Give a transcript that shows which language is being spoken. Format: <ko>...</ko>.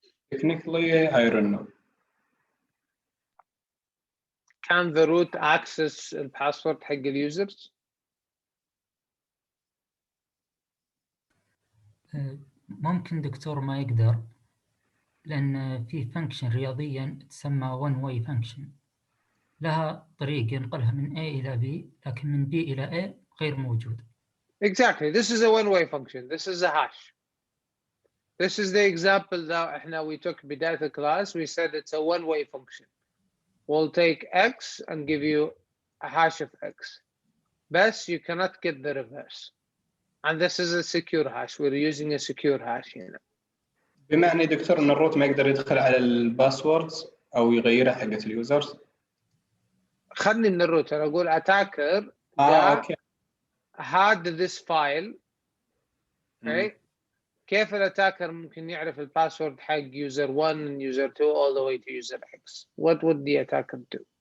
<en>Technically, I don't know. Can the root access</en> <ar>الباسورد حق اليوزرز؟ ممكن دكتور ما يقدر، لأن في فانكشن رياضيا تسمى</ar> <en>one way function،</en> <ar>لها طريق ينقلها من A إلى B، لكن من B إلى A غير موجود.</ar> <en>Exactly. This is a one-way function. This is a hash. This is the example that we took</en> <ar>بداية</ar> <en>the class. We said it's a one-way function. We'll take X and give you a hash of X. But you cannot get the reverse. And this is a secure hash. We're using a secure hash here.</en> <ar>بمعنى دكتور ان الروت ما يقدر يدخل على الباسوردز او يغيرها حقت اليوزرز. خلني من الروت، انا اقول attacker اوكي</ar> <en>had this file. Okay.</en> <ar>كيف الاتاكر ممكن يعرف الباسورد حق</ar> <en>user 1 and user 2 all the way to user X? What would the attacker do?</en>